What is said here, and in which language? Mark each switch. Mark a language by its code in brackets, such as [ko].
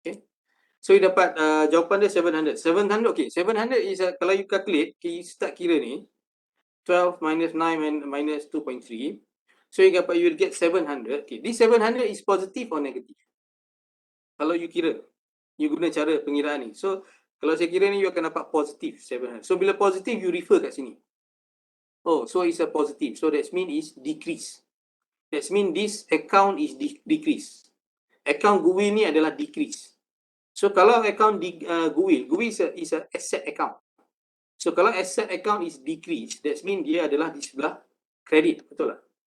[en] Okay. So you dapat jawapan dia 700. 700 okay, 700 is kalau you calculate, okay, [ms] you start kira ni [en] 12 minus 9 and minus 2.3. So you will get 700. Okay, this 700 is positive or negative? [ms] Kalau you kira, you guna cara pengiraan ni. So kalau saya kira ni you akan dapat positif 700. So bila positif you refer kat sini. [en] Oh, so it's a positive. So that mean is decrease. That mean this account is decrease. Account goodwill ni adalah decrease. So kalau account goodwill is a asset account. [ms] So kalau asset account [en] is decrease, that mean [ms] dia adalah di sebelah kredit, betul tak?